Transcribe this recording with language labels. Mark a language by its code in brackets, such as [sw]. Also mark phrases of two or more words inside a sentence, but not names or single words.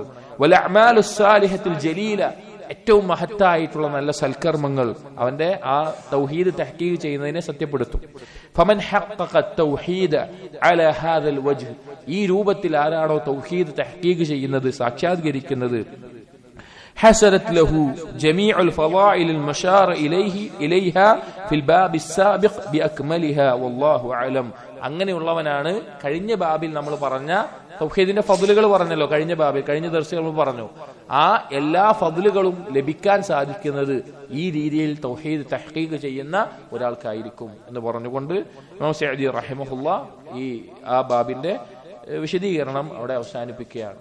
[ar] والأعمال الصالحة الجليلة, [ml] ഏറ്റവും മഹത്തായിട്ടുള്ള നല്ല സൽക്കർമ്മങ്ങൾ അവന്റെ ആ തൗഹീദ് തഹ്ഖീഖ് ചെയ്യുന്നതിനെ സത്യപ്പെടുത്തും. [ar] فمن حقق التوحيد على هذا الوجه, [ml] ഈ രൂപത്തിൽ ആരാണോ തൗഹീദ് തഹ്ഖീഖ് ചെയ്യുന്നത്, സാക്ഷാത്കരിക്കുന്നത്, [ar] حسنت له جميع الفضائل المشار إليها في الباب السابق بأكملها والله أعلم. [ml] അങ്ങനെയുള്ളവനാണ് കഴിഞ്ഞ ബാബിൽ നമ്മൾ പറഞ്ഞ തൗഹീദിന്റെ ഫضലുകൾ പറഞ്ഞല്ലോ. കഴിഞ്ഞ ബാബിൽ കഴിഞ്ഞ ദർസുകൾ പറഞ്ഞു. ആ എല്ലാ ഫضലുകളും ലഭിക്കാൻ സാധിക്കുന്നത് ഈ രീതിയിൽ തൗഹീദ് തഹ്ഖീഖ് ചെയ്യുന്ന ഒരാൾക്കായിരിക്കും എന്ന് പറഞ്ഞുകൊണ്ട് ഇമാം സഅദി റഹിമഹുല്ലാഹ് ആ ബാബിന്റെ വിശദീകരണം അവിടെ അവസാനിപ്പിക്കുകയാണ്.